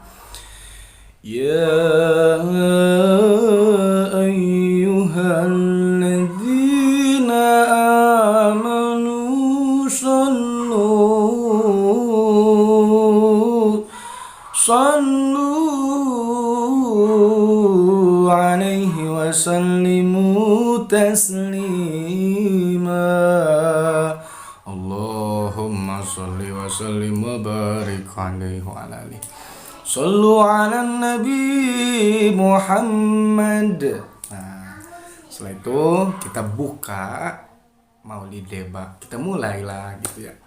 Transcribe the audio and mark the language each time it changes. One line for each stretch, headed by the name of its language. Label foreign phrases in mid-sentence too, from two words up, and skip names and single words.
Arabic: يا أيها الذين آمنوا صلوا عليه وسلموا تسليما. اللهم صل وسلم وبارك عليه وعلى آله. صلوا على النبي محمد.
Indonesian: Nah, setelah itu kita buka Maulid Deba. Kita mulailah gitu ya.